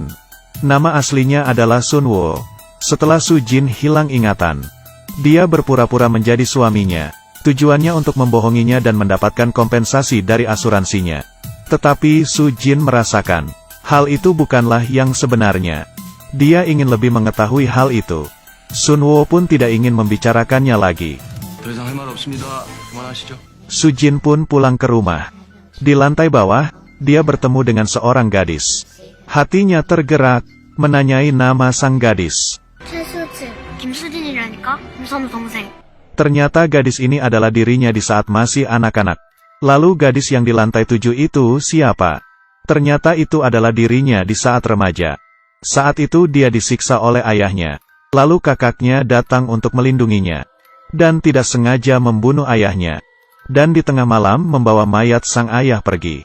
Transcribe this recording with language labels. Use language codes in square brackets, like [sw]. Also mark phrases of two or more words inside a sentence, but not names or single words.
[id] Nama aslinya adalah Sunwo. Setelah Sujin hilang ingatan, dia berpura-pura menjadi suaminya. Tujuannya untuk membohonginya dan mendapatkan kompensasi dari asuransinya. Tetapi Sujin merasakan hal itu bukanlah yang sebenarnya. Dia ingin lebih mengetahui hal itu. Sunwo pun tidak ingin membicarakannya lagi. [ko] 더 이상 할 말 없습니다. 그만하시죠. [id] Sujin pun pulang ke rumah. Di lantai bawah, dia bertemu dengan seorang gadis. Hatinya tergerak, menanyai nama sang gadis. [ko] 최수진, 김수진이라니까? 무서운 동생. [id] Ternyata gadis ini adalah dirinya di saat masih anak-anak. Lalu gadis yang di lantai 7 itu siapa? Ternyata itu adalah dirinya di saat remaja. Saat itu dia disiksa oleh ayahnya. Lalu kakaknya datang untuk melindunginya. Dan tidak sengaja membunuh ayahnya. Dan di tengah malam membawa mayat sang ayah pergi.